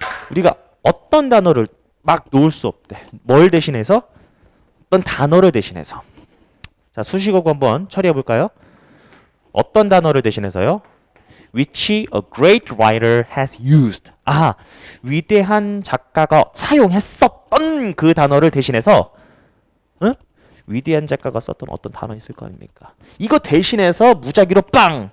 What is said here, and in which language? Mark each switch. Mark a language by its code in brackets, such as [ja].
[ko] 우리가 어떤 단어를 막 놓을 수 없대. 뭘 대신해서? 어떤 단어를 대신해서. 자, 수식어구 한번 처리해 볼까요? 어떤 단어를 대신해서요? [en] Which a great writer has used. [ko] 아, 위대한 작가가 사용했었던 그 단어를 대신해서, 응? 위대한 작가가 썼던 어떤 단어 있을 거 아닙니까? 이거 대신해서 무작위로 빵!